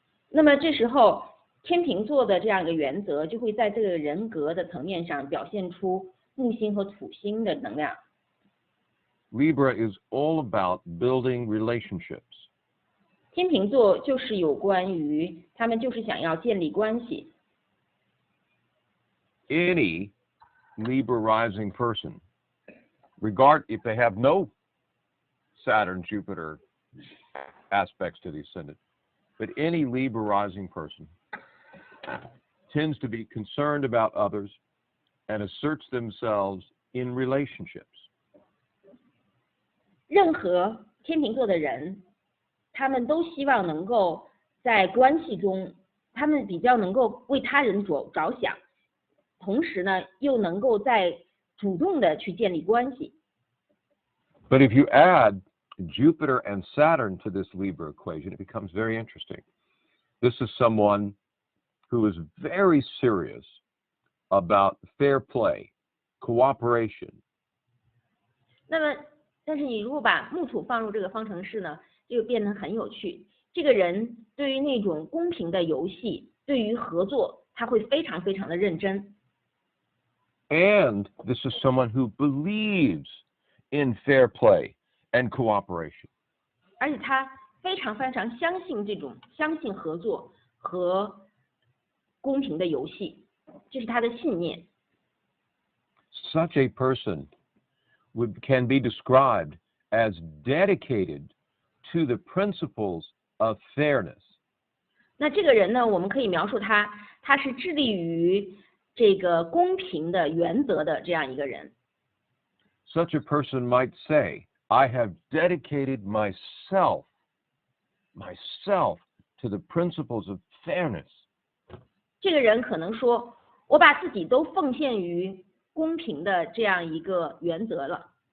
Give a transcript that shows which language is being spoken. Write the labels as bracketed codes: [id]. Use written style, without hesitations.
[zh] 那么这时候天秤座的这样一个原则就会在这个人格的层面上表现出木星和土星的能量。 [en] Libra is all about building relationships. [zh] 天秤座就是有关于他们就是想要建立关系。 [en] Any Libra rising person, if they have no Saturn, Jupiter aspects to the ascendant, but any Libra rising person tends to be concerned about others and asserts themselves in relationships. [zh] 任何天秤座的人，他们都希望能够在关系中，他们比较能够为他人着想，同时呢，又能够在主动的去建立关系。 [en] But if you add Jupiter and Saturn to this Libra equation, it becomes very interesting. This is someone who is very serious about fair play, cooperation. [zh] 那么，但是你如果把木土放入这个方程式呢，就变得很有趣。这个人对于那种公平的游戏，对于合作，他会非常非常的认真。 [en] And this is someone who believes in fair play and cooperation. [zh] 而且他非常相信合作和公平的游戏，这是他的信念。 [en] Such a person can be described as dedicated to the principles of fairness. [zh] 那这个人呢，我们可以描述他是致力于这个公平的原则的这样一个人。 [en] Such a person might say, I have dedicated myself to the principles of fairness. [zh] 这个人可能说，我把自己都奉献于公平的这样一个原则了。